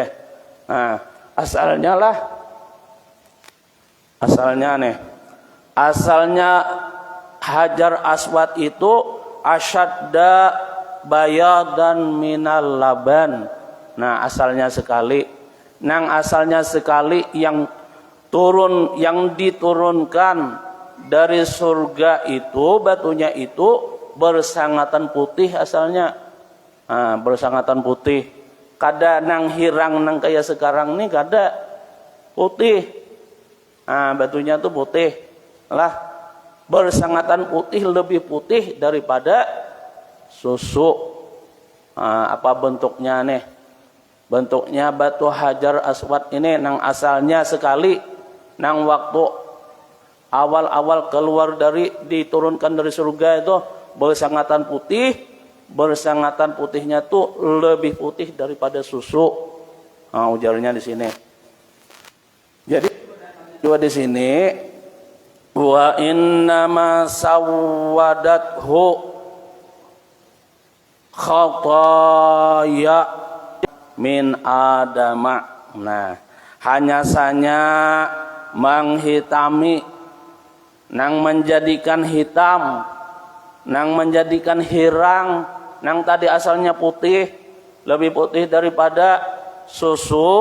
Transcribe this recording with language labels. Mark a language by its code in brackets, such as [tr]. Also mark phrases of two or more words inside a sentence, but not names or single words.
[id] Nah, asalnya [ar] hajar aswad itu asyadda bayadan minal laban. [id] Nah, asalnya sekali yang diturunkan dari surga itu, batunya itu bersangatan putih asalnya. Bersangatan putih. [bjn] Kada nang hirang nang kayak sekarang nih, kada putih. Batunya tuh putih. [id] Lah, bersangatan putih, lebih putih daripada susu. Apa bentuknya nih? Bentuknya batu hajar aswad ini nang asalnya sekali, nang waktu awal-awal keluar diturunkan dari surga itu bersangatan putih, bersangatan putihnya tuh lebih putih daripada susu. Ujarnya di sini. Jadi juga di sini, [ar] wa innama sawwadathu khataya min adama. [bjn] Nah, hanya saja menghitami, nang menjadikan hitam, nang menjadikan hirang, nang tadi asalnya putih, lebih putih daripada susu.